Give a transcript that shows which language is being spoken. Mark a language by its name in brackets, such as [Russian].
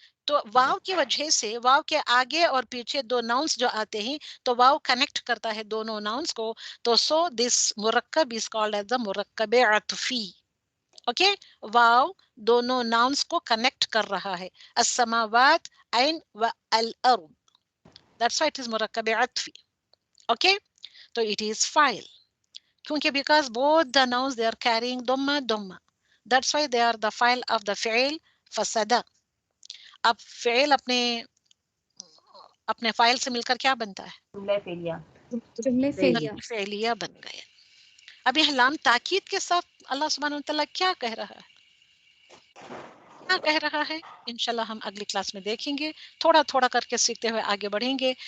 [Urdu] تو واو کی وجہ سے، واو کے آگے اور پیچھے دو ناؤنس جو آتے ہیں تو واو کنیکٹ کرتا ہے دونوں ناؤنس کو، تو [English] So this مرکب is called as the مرکب عطفی. [Urdu] اوکے واو دونوں ناؤنس کو کنیکٹ کر رہا ہے، السماوات اینڈ والارض، [English] That's why it is مرکب عطفی. Okay تو اٹ از فائل کیونکہ because both the nouns they are carrying dhamma، that's why they are the file of the فعل فسدہ. [Urdu] اب فعل اپنے فائل سے مل کر کیا بنتا ہے؟ جملہ فعلیہ، جملے فعلیہ. فعلیہ بن گئے. اب یہ لام تاکید کے ساتھ اللہ سبحانہ وتعالیٰ کیا کہہ رہا ہے؟ کیا کہہ رہا ہے انشاءاللہ ہم اگلی کلاس میں دیکھیں گے، تھوڑا تھوڑا کر کے سیکھتے ہوئے آگے بڑھیں گے.